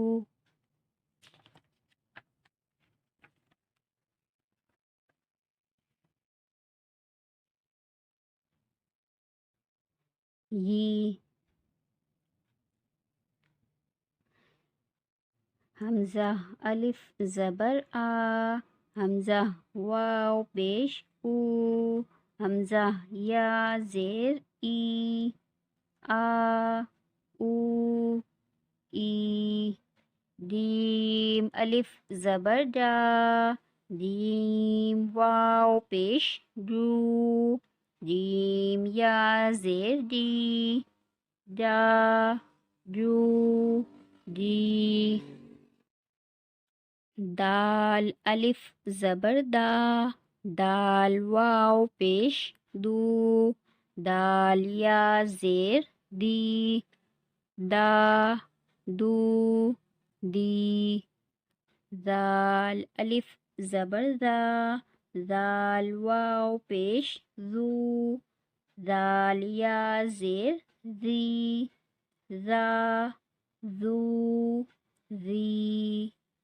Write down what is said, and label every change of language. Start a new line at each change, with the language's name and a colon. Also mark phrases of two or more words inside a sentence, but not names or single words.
Urdu: یی. حمزہ الف زبر آ، حمزہ واو پیش او، حمزہ یا زیر ای، آ او ای. دیم الف زبر ڈا، دیم واو پیش ڈو، دیم یا زیر ڈی، ڈا ڈو ڈی. دال الف زبر دا، دال واو پیش دو، دال یا زیر دی، دا دو دی. دال الف زبر دا، دال واو پیش زو، دال یا زیر زی، زا زو زی.